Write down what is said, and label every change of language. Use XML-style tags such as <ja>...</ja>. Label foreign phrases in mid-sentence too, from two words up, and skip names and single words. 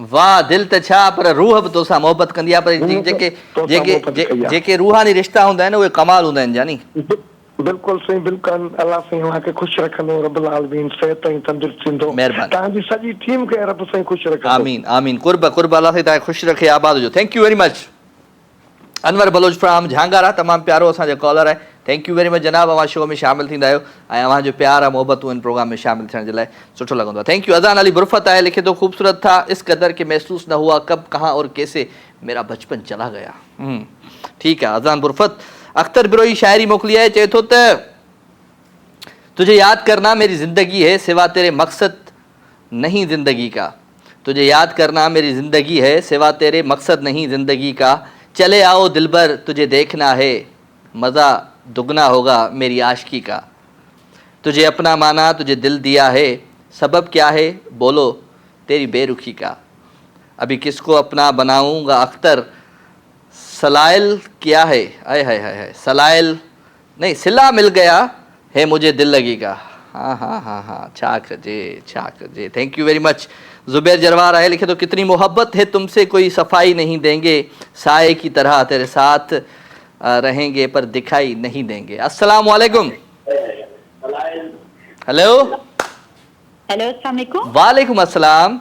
<sd>वाह दिल त छा पर रूह बि तोसां मोहबत कंदी आहे पर जेके रूहानी रिश्ता हूंदा आहिनि उहे कमाल हूंदा आहिनि जानी बिल्कुलु साईं बिल्कुलु अलाह साईं हुनखे ख़ुशि रखंदो</sd> <ar>رب العالمین</ar> <sd>सिहत ऐं तंदुरुस्ती थींदो महिरबानी तव्हांजी सॼी टीम खे रब साईं ख़ुशि रखंदो आमीन आमीन क़ुर्ब क़ुर्ब अलाह साईं तव्हांखे ख़ुशि रखे आबाद हुजो</sd> <en>thank you very much</en> <sd>अनवर बलोच फ्राम झांगारा तमामु प्यारो असांजो कॉलर आहे</sd> <en>thank you very much</en> <sd>जनाब अवां शो में शामिल थींदा आहियो ऐं अवांजो प्यार आहे मोहबतूं इन प्रोग्राम में शामिल थियण जे लाइ सुठो लॻंदो आहे</sd> <en>thank you</en> <sd>अज़ान अली बुरफत आहे लिखे थो</sd> <ur>خوبصورت تھا اس قدر کے محسوس نہ ہوا کب کہاں اور کیسے میرا بچپن چلا گیا</ur> <sd>ठीकु आहे अज़ान बुरफत अख्तर बिरोई शायरी मोकिली आहे चए थो त</sd> <ur>تجھے یاد کرنا میری زندگی ہے سوا تیرے مقصد نہیں زندگی کا تجھے یاد کرنا میری زندگی ہے سوا تیرے مقصد نہیں زندگی کا چلے آؤ دلبر تجھے دیکھنا ہے مزہ دگنا ہوگا میری عاشقی کا تجھے اپنا مانا تجھے دل دیا ہے سبب کیا ہے بولو تیری بے رخی کا ابھی کسکو اپنا بناؤنگا اختر سلائل کیا ہے آئے ہائے ہائے ہائے سلائل نہیں صلہ مل گیا ہے مجھے دل لگی کا</ur> <sd>हाँ हाँ हाँ हाँ छा कजे</sd> <en>thank you very much</en> <ur>زبیر جروار ہے لکھے تو کتنی محبت ہے تمسے کوئی صفائی نہیں دینگے سائے کی طرح تیرے ساتھ رہینگے پر دکھائی نہیں دینگے</ur> <ar>السلام علیکم</ar> <ur>हेलो</ur> <ar>السلام علیکم وعلیکم السلام</ar>